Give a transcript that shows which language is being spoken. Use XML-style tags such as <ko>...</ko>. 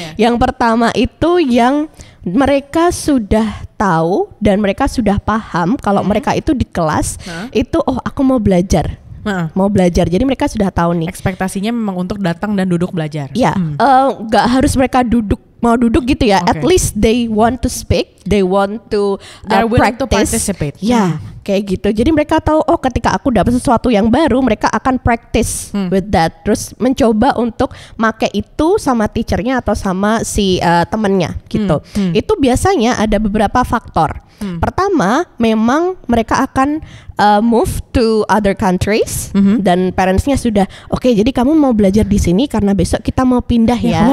<id>Yang pertama itu yang mereka sudah tahu dan mereka sudah paham kalau mereka itu di kelas itu aku mau belajar. Jadi mereka sudah tahu nih. Ekspektasinya memang untuk datang dan duduk belajar. Ya, nggak harus mereka mau duduk gitu ya.</id> <en>At least they want to speak, they want to willing to participate.</en> <id>Ya, kayak gitu. Jadi mereka tahu ketika aku dapat sesuatu yang baru, mereka akan</id> <en>practice with that.</en> <id>Terus mencoba untuk make itu sama teachernya atau sama si temennya gitu. Itu biasanya ada beberapa faktor. Pertama, memang mereka akan</id> <en>move to other countries</en> <id>dan parentsnya sudah jadi kamu mau belajar di sini karena besok kita mau pindah ya.</id>